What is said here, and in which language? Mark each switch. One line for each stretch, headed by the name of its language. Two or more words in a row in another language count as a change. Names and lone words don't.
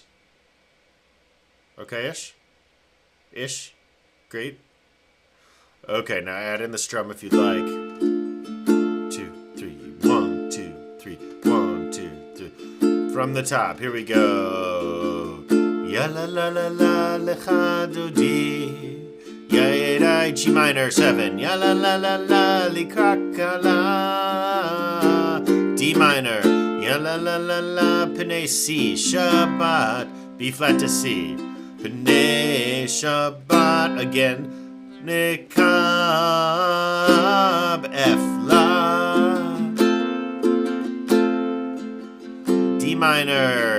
English: Okay-ish? Ish? Great. Okay, now add in the strum if you'd like. 2, 3, 1, 2, 3, 1, 2, 3. From the top, here we go.
Hebrew: Ya la la la la lecha do di. Ya da
English: G minor 7.
Hebrew: Ya la la la la likrakala.
English: D minor.
Hebrew: Ya la la la la pene C Shabbat.
English: B flat to C.
Hebrew: Pene Shabbat
English: again.
Hebrew: Nikab F la.
English: D minor.